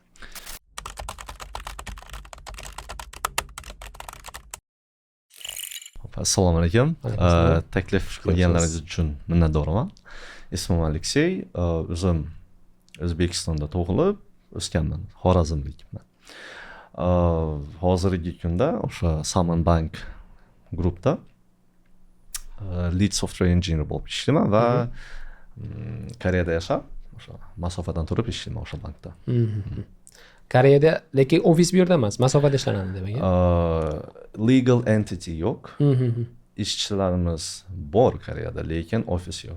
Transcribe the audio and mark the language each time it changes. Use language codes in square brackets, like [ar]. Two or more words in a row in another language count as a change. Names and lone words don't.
[uz] Assalomu alaykum. Taklif qilganlaringiz uchun minnatdorman. Ismim Alexey, o'zim O'zbekistonda tug'ilib, o'sganman, Xorazmlikman. Hozirgi kunda o'sha Salman Bank grupda [en] lead software engineer [uz] bo'lib ishlayman va Koreyada yashab, o'sha masofadan turib ishlayman o'sha bankda. Koreyada, lekin ofis bu yerda emas, masofada ishlanadi demak. [en] Legal entity [uz] yo'q. Ishchilarimiz bor Koreyada, lekin ofis yo'q.